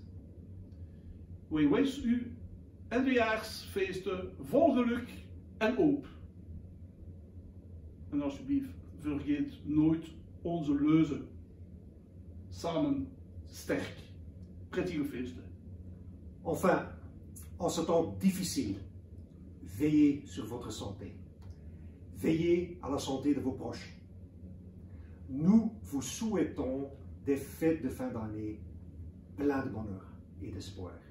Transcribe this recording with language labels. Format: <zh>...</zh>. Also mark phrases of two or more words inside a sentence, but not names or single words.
<nl>Wij wensen u eindejaarsfeesten vol geluk en hoop. En alsjeblieft, vergeet nooit onze leuze. Samen sterk. prettige feesten.</nl> <fr>Enfin, en ce temps difficile, veillez sur votre santé. Veillez à la santé de vos proches. Nous vous souhaitons des fêtes de fin d'année pleines de bonheur et d'espoir.</fr>